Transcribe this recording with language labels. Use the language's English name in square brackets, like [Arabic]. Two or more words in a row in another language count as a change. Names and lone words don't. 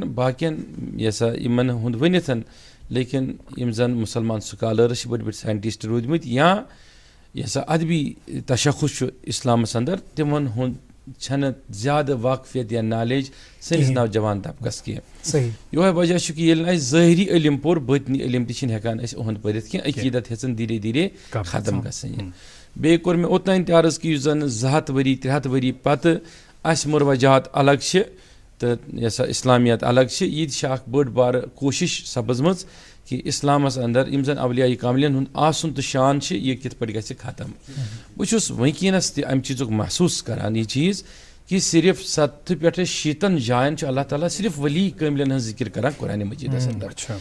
[Kashmiri] باقین یہِ ہسا یِمن ہُنٛد ؤنِتھ لیکن یِم زن مُسلمان سکالٲرٕس چھِ بٔڑۍ بٔڑۍ ساینٹِسٹ روٗدمٕتۍ یا یہِ ہسا ادبی تشخُص چھُ اسلامس اندر تِمن ہُنٛد چھنہٕ زیادٕ واقفیت یا نالیج سٲنِس نوجوان طبقس کینٛہہ یِہوے وجہ چھُ کہِ ییٚلہِ نہٕ اَسہِ ظٲہری علم پوٚر باطنی علم تہِ چھِنہٕ ہٮ۪کان أسۍ اُہُنٛد پٔرِتھ کینٛہہ عقیٖدت ہیٚژن دھیرے دھیرے ختم گژھٕنۍ بیٚیہِ کوٚر مےٚ اوٚتانۍ تہِ عرض کہِ یُس زن 200 ؤری 300 ؤری پتہٕ اَسہِ مُروجات الگ چھِ تہٕ یہِ ہسا اسلامیت الگ چھِ یہِ تہِ چھِ اکھ بٔڑ بارٕ کوٗشش سپٕزمٕژ کہِ اسلامس اندر یِم زن اولیاء کاملین ہُنٛد آسُن تہٕ شان چھِ یہِ کِتھ پٲٹھۍ گژھِ ختم بہٕ چھُس وٕنکیٚنس تہِ امہِ چیٖزُک محسوٗس کران یہِ چیٖز کہِ صرف 70 پٮ۪ٹھٕ 100 جاین چھُ اللہ تعالیٰ صرف ولی کٲملین ہٕنٛز ذِکر کران قرآنِ مجیٖدس اندر